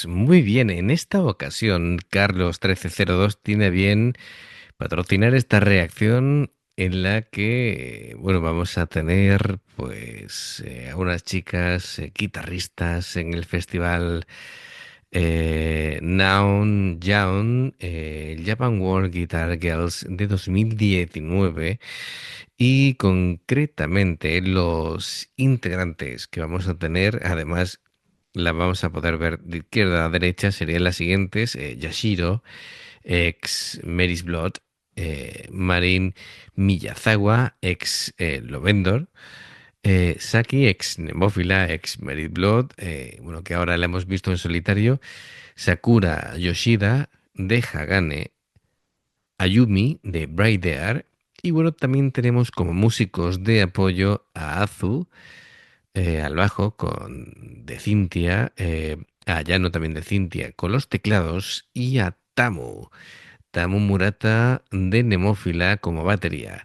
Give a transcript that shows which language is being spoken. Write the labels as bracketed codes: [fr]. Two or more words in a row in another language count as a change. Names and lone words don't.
[es] Muy bien, en esta ocasión Carlos 1302 tiene a bien patrocinar esta reacción en la que, bueno, vamos a tener pues a unas chicas guitarristas en el festival Noun Young, Japan World Guitar Girls de 2019 y concretamente los integrantes que vamos a tener, además la vamos a poder ver de izquierda a derecha, serían las siguientes: Yashiro, ex Mary's Blood; Marin Miyazawa, ex Lovendor; Saki, ex Nemófila, ex Mary's Blood, bueno, que ahora la hemos visto en solitario; Sakura Yoshida, de Hagane; Ayumi, de Bright Air; y bueno, también tenemos como músicos de apoyo a Azu, al bajo de Cintia, a Yano también de Cintia con los teclados, y a Tamu Murata de Nemófila como batería.